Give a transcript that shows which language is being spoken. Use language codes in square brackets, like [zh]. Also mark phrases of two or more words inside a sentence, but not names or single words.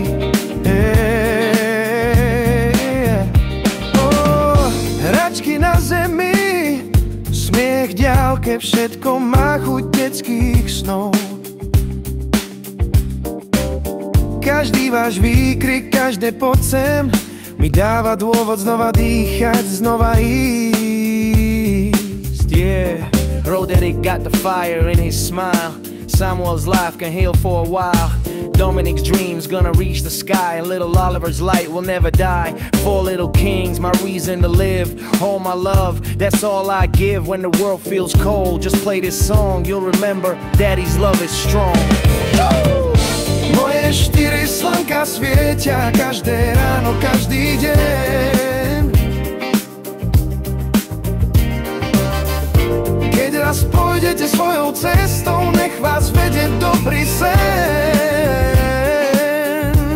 [sk] Hračky na zemi, smiech v diaľke, všetko má chuť detských snov. Každý váš výkrik, každé poď sem mi dáva dôvod znova dýchať, znova ísť. [en] Yeah, Roderick got the fire in his smile. Samuel's life can heal for a while. Dominic's dreams gonna reach the sky, and little Oliver's light will never die. 4 little kings, my reason to live. All my love, that's all I give. When the world feels cold, just play this song. You'll remember Daddy's love is strong. [sk] Moje 4 slnka svietia, každé ráno, každý deň. Keď raz pôjdete svojou cestou, nech vás vedie dobrý sen.